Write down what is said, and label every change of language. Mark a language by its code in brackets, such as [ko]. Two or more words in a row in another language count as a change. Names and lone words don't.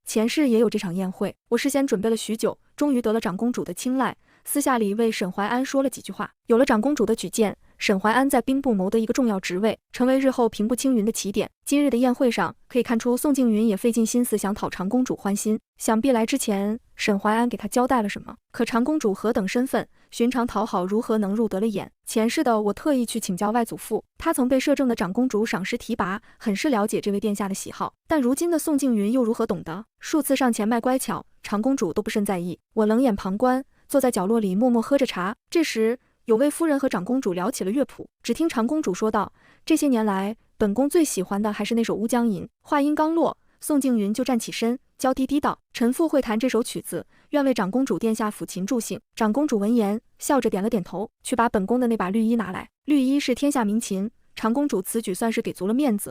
[zh] 前世也有這場宴會，我事先準備了許久，終於得了長公主的青睞，私下裡為沈懷安說了幾句話。有了長公主的舉薦， 沈懷安在兵部謀得一個重要職位，成為日後平步青雲的起點。今日的宴會上，可以看出宋靜雲也費盡心思想討長公主歡心。想必來之前，沈懷安給她交代了什麼。可長公主何等身份，尋常討好如何能入得了眼？前世的我特意去請教外祖父，他曾被摄政的長公主賞識提拔，很是了解這位殿下的喜好。但如今的宋靜雲又如何懂得？數次上前賣乖巧，長公主都不甚在意。我冷眼旁觀，坐在角落裡默默喝着茶。這時，有位夫人和長公主聊起了樂譜。只聽長公主說道：“這些年來，本宮最喜歡的還是那首《烏江吟》。” 話音剛落，宋靜雲就站起身，嬌滴滴道：“臣婦會彈這首曲子，願為長公主殿下撫琴助興。” 長公主聞言，笑着點了點頭，去把本宮的那把綠衣拿來。綠衣是天下名琴，長公主此舉算是給足了面子。